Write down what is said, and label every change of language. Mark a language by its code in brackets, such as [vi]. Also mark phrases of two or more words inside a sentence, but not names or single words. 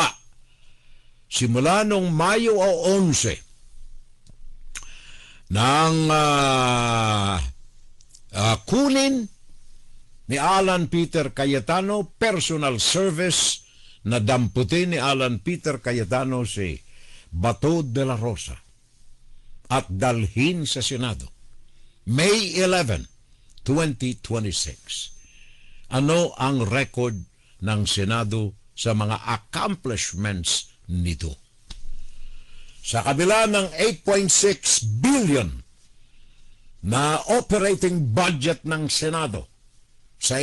[tl] Simula nung Mayo 11 nang kunin ni Alan Peter Cayetano, [en] personal service [tl] na damputin ni Alan Peter Cayetano si Bato de la Rosa at dalhin sa Senado. May 11, 2026. Ano ang record ng Senado sa mga accomplishments nito? Sa kabila ng 8.6 billion na operating budget ng Senado sa